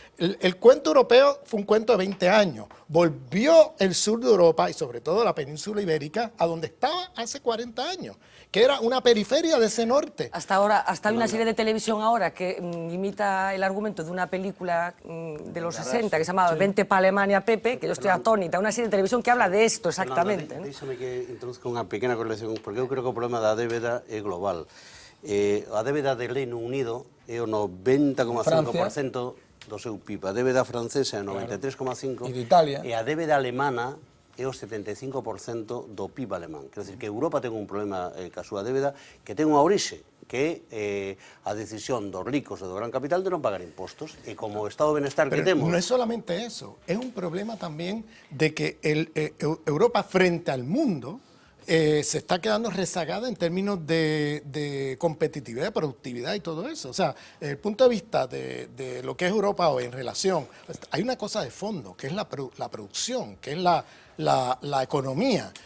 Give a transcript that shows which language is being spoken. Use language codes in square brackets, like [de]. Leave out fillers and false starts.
[es] El cuento europeo fue un cuento de 20 años. Volvió el sur de Europa, y sobre todo la península ibérica, a donde estaba hace 40 años, que era una periferia de ese norte. Hasta ahora, hasta hay una serie de televisión ahora que imita el argumento de una película de los 60 que se llamaba Vente pa' Alemania, Pepe, que yo estoy atónita, una serie de televisión que habla de esto exactamente. [gl] Déjame que introduzca unha pequena correlación, porque eu creo que o problema da débeda é global. A débeda do Reino Unido é o 90,5% do seu PIB, a débeda francesa é o 93,5% E de Italia. e a débeda alemana é o 75% do PIB alemán. Quer dizer que Europa ten un problema ca súa débeda que ten unha orixe, que é a decisión dos ricos e do gran capital de non pagar impostos, e como o estado de benestar que temos... [es] No es solamente eso, es un problema también de que Europa frente al mundo se está quedando rezagada en términos de competitividad, de productividad y todo eso. O sea, desde el punto de vista de lo que es Europa hoy en relación, hay una cosa de fondo, que es la producción, que es la economía.